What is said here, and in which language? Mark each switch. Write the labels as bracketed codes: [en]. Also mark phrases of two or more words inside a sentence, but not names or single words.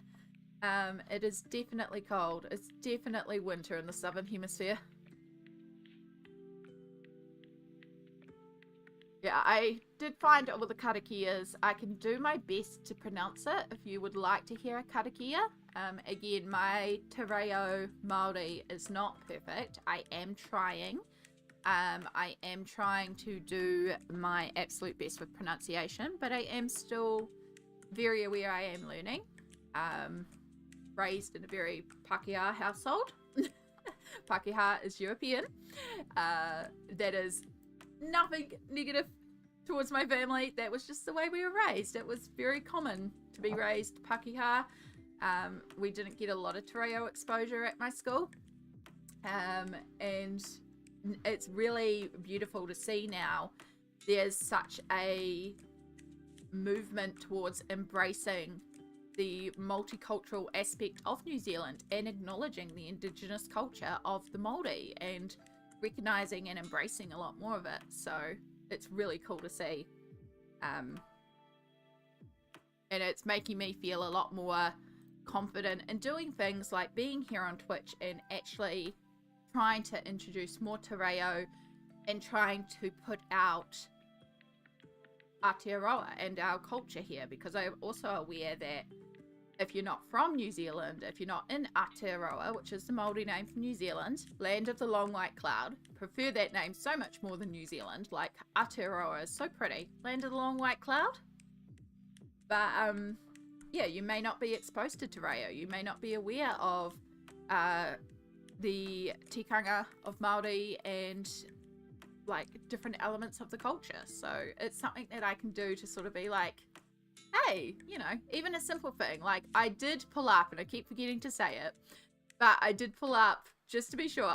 [en] It is definitely cold. It's definitely winter in the southern hemisphere. Yeah, I did find all the karakias. I can do my best to pronounce it if you would like to hear a karakia. Again, my te reo Māori is not perfect. I am trying. I am trying to do my absolute best with pronunciation, but I am still very aware I am learning. Raised in a very Pākehā household. Pākehā is European. That is nothing negative towards my family. That was just the way we were raised. It was very common to be raised Pākehā. We didn't get a lot of te reo exposure at my school. And it's really beautiful to see now. There's such a movement towards embracing the multicultural aspect of New Zealand and acknowledging the indigenous culture of the Māori and recognizing and embracing a lot more of it. So it's really cool to see. And it's making me feel a lot more confident in doing things like being here on Twitch and actually trying to introduce more te reo and trying to put out Aotearoa and our culture here, because I'm also aware that if you're not from New Zealand, if you're not in Aotearoa, which is the Māori name for New Zealand, land of the long white cloud, prefer that name so much more than New Zealand. Like, Aotearoa is so pretty, land of the long white cloud. But yeah, you may not be exposed to te reo. You may not be aware of the tikanga of Māori and like different elements of the culture. So it's something that I can do to sort of be like, hey, you know, even a simple thing. Like, I did pull up, and I keep forgetting to say it, but I did pull up just to be sure.